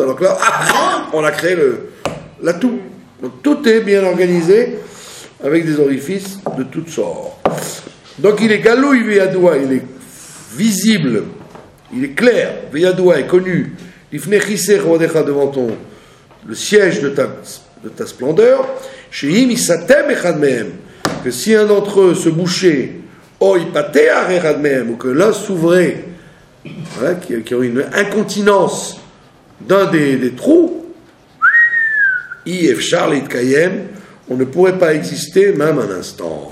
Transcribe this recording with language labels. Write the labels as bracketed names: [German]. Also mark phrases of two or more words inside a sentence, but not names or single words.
[French] Alors que là, on a créé l'atout. Donc tout est bien organisé avec des orifices de toutes sortes. Donc il est galou, il est visible, il est clair, Veyadoua est connu, devant le siège de ta splendeur, [Hebrew] שאם יסתם אחד מהם, [French] que si un d'entre eux se bouchait, ou que l'un s'ouvrait, voilà, qui aurait une incontinence d'un des trous, on ne pourrait pas exister même un instant.